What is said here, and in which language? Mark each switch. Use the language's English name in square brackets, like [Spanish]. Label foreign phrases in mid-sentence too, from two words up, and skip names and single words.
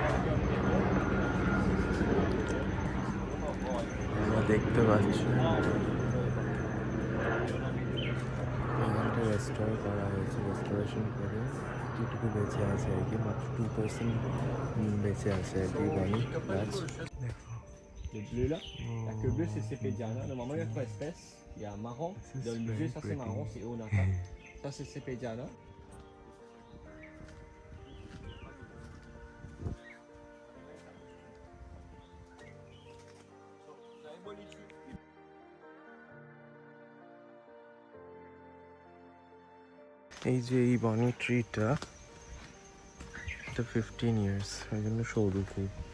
[Bangla] আমরা দেখতে পাচ্ছি এখানটা রেস্টোর করা হয়েছে, রেস্টোরেশন করে যেটুকু বেঁচে আছে আর কি, মাত্র 2% বেঁচে আছে আর কি ইবনি গাছ। [French] Le bleu là, la queue bleue c'est Cepediana. Normalement il y a 3 espèces. Il y a marron, dans le musée ça c'est marron, c'est Onaka. Ça c'est Cepediana. [Bangla] এই যে এই বনি ট্রিটা, এটা 15 ইয়ার্স, ওই জন্য সরু খুব।